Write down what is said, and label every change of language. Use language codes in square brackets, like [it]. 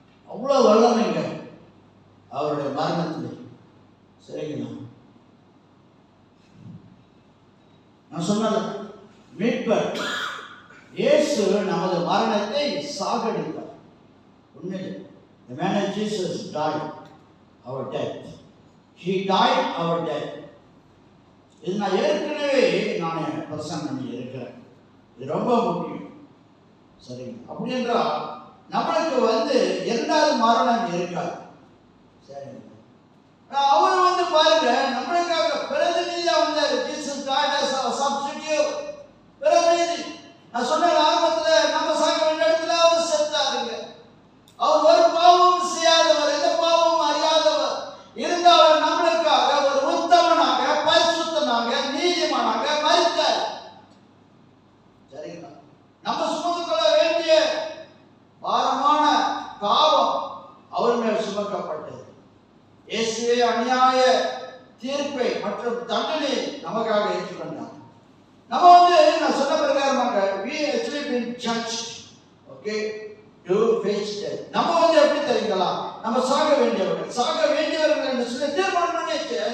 [ta] அவ்வளவு வல்லமைங்க அவருடைய மரணத்தில். சரிங்களா? நான் சொன்னது மீட்பர் இயேசு நமது மரணத்தை சாகடித்தார். உண்மையிலே [en] the man Jesus died our death. He died our death. [ta] இது நான் ஏற்கனவே பிரசங்கம் பண்ணி இருக்கிறேன். இது ரொம்ப முக்கியம். சரிங்க? அப்படி என்றால் நம்மளுக்கு 2வது மரணம் இருக்காது. சரிங்க? அவர் பாருங்க, நம்மளுக்காக பிரதிநிதியா வந்தார். [en] Jesus died as a substitute. [ta] பிரதிநிதி. நான் சொன்ன ஆரம்பத்தில் நம்ம சாக வேண்டிய இடத்துல அவர் செத்தாருங்க. அவர் ஒரு பாவமும் செய்யாதவர், எந்த பாவமும் அறியாதவர். இருந்தாலும் நம்மளுக்காக ஒரு உத்தமனாக, பரிசுத்தனாக, நீதிமானாக மரித்தார். சரிங்களா? நம்ம சுமந்து கொள்ள வேண்டிய பாரமான பாவம் அவர் மேல் சுமக்கப்பட்டது. இயேசுவே அநியாய தீர்ப்பை மற்றும் தண்டனை நமக்காக ஏற்றுக்கொண்டார். நம்ம நான் சொன்ன பிரகாரமாக [en] we actually been judged, okay, to face death. [ta] நம்ம எப்படி தெரியுங்களா? நம்ம சாக வேண்டியவர்கள் என்று சொல்லி தீர்மானம் பண்ணியாச்சு.